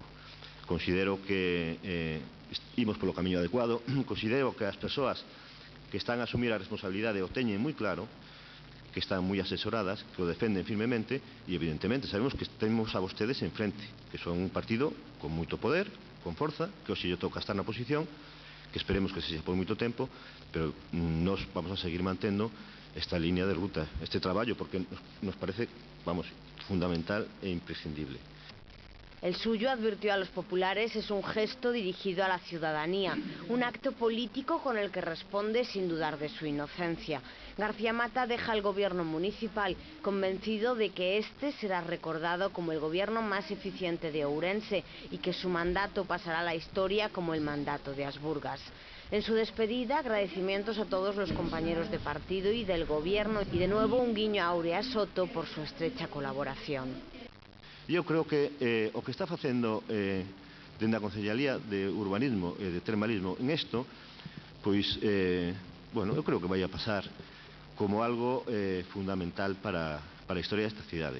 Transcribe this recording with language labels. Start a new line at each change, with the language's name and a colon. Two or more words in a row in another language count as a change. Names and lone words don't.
Galician: Considero que imos polo camiño adecuado, considero que as persoas que están a asumir a responsabilidade o teñen moi claro, que están moi asesoradas, que o defenden firmemente e evidentemente sabemos que temos a vostedes enfrente, que son un partido con moito poder, con forza, que hoxe lle toca estar na oposición, que esperemos que sexa por moito tempo, pero nos vamos a seguir mantendo esta línea de ruta, este traballo, porque nos parece, vamos, fundamental e imprescindible.
Spanish: El suyo, advirtió a los populares, es un gesto dirigido a la ciudadanía, un acto político con el que responde sin dudar de su inocencia. García Mata deja el gobierno municipal convencido de que este será recordado como el gobierno más eficiente de Ourense y que su mandato pasará a la historia como el mandato de Asburgas. En su despedida, agradecimientos a todos los compañeros de partido y del gobierno y de nuevo un guiño a Aurea Soto por su estrecha colaboración.
Galician: Eu creo que o que está facendo dende a Concellería de Urbanismo e de Termalismo en isto, pois, bueno, eu creo que vai a pasar como algo fundamental para a historia desta cidade.